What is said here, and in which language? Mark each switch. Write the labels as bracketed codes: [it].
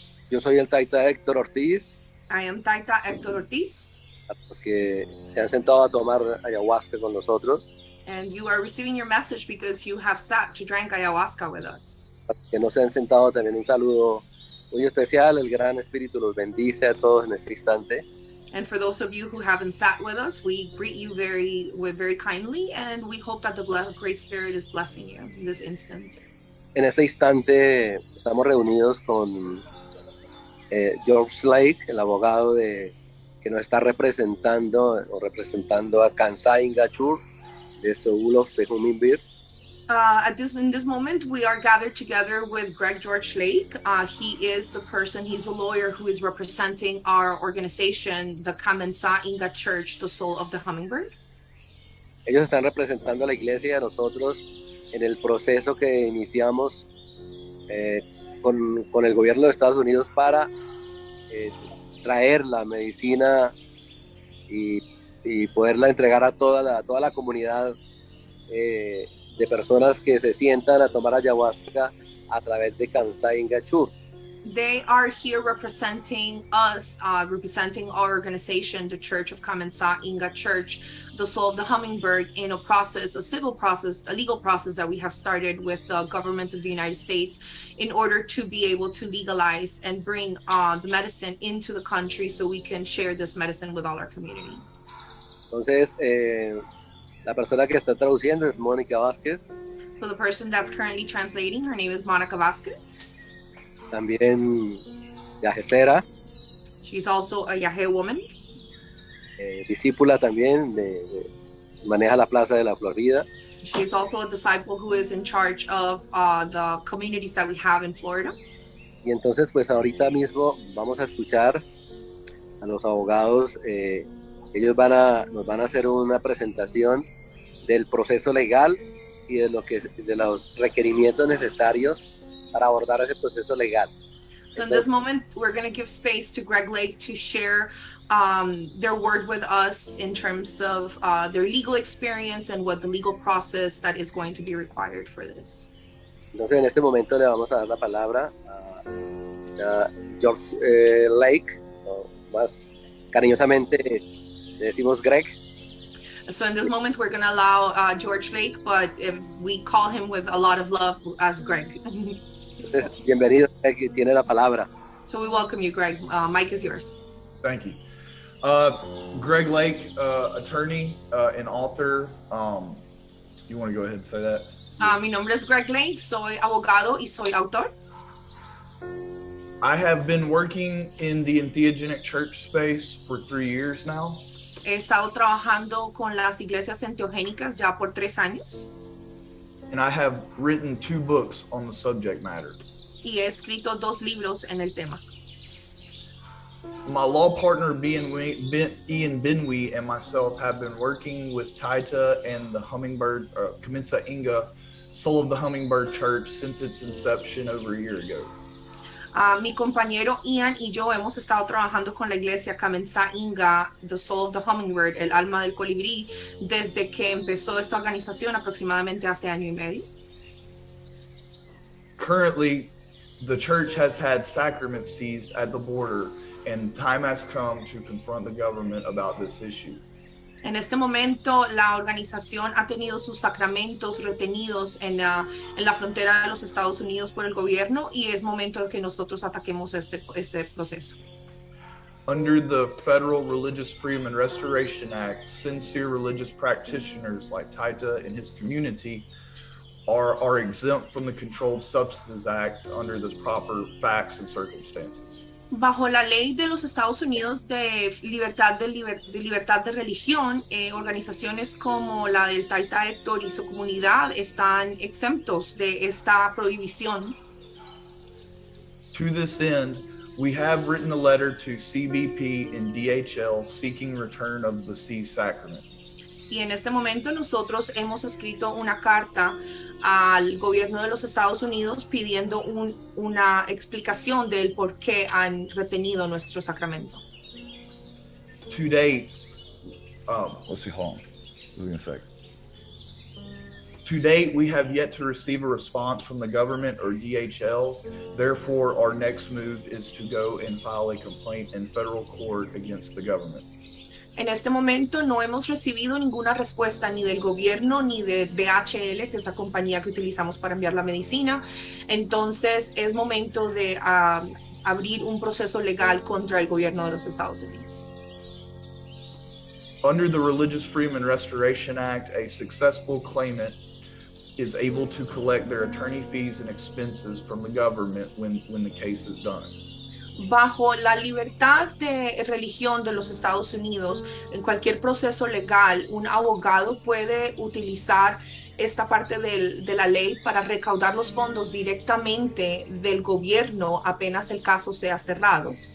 [es] yo soy el Taita Héctor Ortiz, [en] I am Taita Héctor Ortiz, [es] a los que se han sentado a tomar ayahuasca con nosotros, [en] and you are receiving your message because you have sat to drink ayahuasca with us. [es] a los que no se han sentado también un saludo muy especial, el Gran Espíritu los bendice a todos en este instante. [en] And for those of you who haven't sat with us, we greet you very kindly, and we hope that the Great Spirit is blessing you in this instant. [es] En este instante estamos reunidos con George Lake, el abogado que nos está representando a Kamentsa Inga Church, de Soul of the Hummingbird. [en] In this moment, we are gathered together with Greg George Lake. He's the lawyer who is representing our organization, the Kamentsa Inga Church, the Soul of the Hummingbird. [es] Ellos están representando a la iglesia y a nosotros en el proceso que iniciamos con el gobierno de Estados Unidos para traer la medicina y poderla entregar a toda la comunidad de personas que se sientan a tomar ayahuasca a través de Kamentsa Inga Church. [en] They are here representing us, representing our organization, the Church of Kamentsa Inga Church, the Soul of the Hummingbird, in a civil process, a legal process that we have started with the government of the United States in order to be able to legalize and bring the medicine into the country so we can share this medicine with all our community. [es] Entonces, la persona que está traduciendo es Mónica Vázquez. [en] So the person that's currently translating, her name is Monica Vasquez. [es] También Yage Sera, [en] She's also a Yage woman. [es] Discípula también, maneja la Plaza de la Florida. [en] She's also a disciple who is in charge of the communities that we have in Florida. [es] Y entonces, pues ahorita mismo vamos a escuchar a los abogados. Ellos nos van a hacer una presentación del proceso legal y de los requerimientos necesarios para abordar ese proceso legal. [en] So in this moment, we're going to give space to Greg Lake to share their word with us in terms of their legal experience and what the legal process that is going to be required for this. [es] Entonces, en este momento le vamos a dar la palabra a George Lake, o más cariñosamente le decimos Greg. [en] So in this moment, we're going to allow George Lake, but we call him with a lot of love as Greg. [es] Entonces, bienvenido, Greg, tiene la palabra. [en] So we welcome you, Greg. Mike is yours. Thank you. Greg Lake, attorney and author. You want to go ahead and say that? [es] Mi nombre es Greg Lake, soy abogado y soy autor. [en] I have been working in the entheogenic church space for 3 years now. [es] He estado trabajando con las iglesias enteogénicas ya por 3 años. [en] And I have written 2 books on the subject matter. [es] Y he escrito 2 libros en el tema. [en] My law partner, Ian Binwi, and myself have been working with Taita and the Hummingbird, Kamentsa Inga, Soul of the Hummingbird Church since its inception over a year ago. [es] Mi compañero Ian y yo hemos estado trabajando con la iglesia Kamentsa Inga, the Soul of the Hummingbird, el alma del colibrí, desde que empezó esta organización aproximadamente hace año y medio. [en] Currently, the church has had sacraments seized at the border, and time has come to confront the government about this issue. [es] En este momento, la organización ha tenido sus sacramentos retenidos en la frontera de los Estados Unidos por el gobierno y es momento de que nosotros ataquemos este proceso. [en] Under the Federal Religious Freedom and Restoration Act, sincere religious practitioners like Taita and his community are exempt from the Controlled Substances Act under the proper facts and circumstances. [es] Bajo la ley de los Estados Unidos de libertad de religión, organizaciones como la del Taita Héctor y su comunidad están exentos de esta prohibición. [en] To this end, we have written a letter to CBP and DHL seeking return of the seized sacrament. Y en este momento nosotros hemos escrito una carta al gobierno de los Estados Unidos pidiendo una explicación del por qué han retenido nuestro sacramento. To date, let's see, hold on. Give me a sec. To date, we have yet to receive a response from the government or DHL. Therefore, our next move is to go and file a complaint in federal court against the government. [es] En este momento no hemos recibido ninguna respuesta ni del gobierno ni de DHL, que es la compañía que utilizamos para enviar la medicina. Entonces es momento de abrir un proceso legal contra el gobierno de los Estados Unidos. [en] Under the Religious Freedom and Restoration Act, a successful claimant is able to collect their attorney fees and expenses from the government when the case is done. [es] Bajo la libertad de religión de los Estados Unidos, en cualquier proceso legal, un abogado puede utilizar esta parte de la ley para recaudar los fondos directamente del gobierno apenas el caso sea cerrado.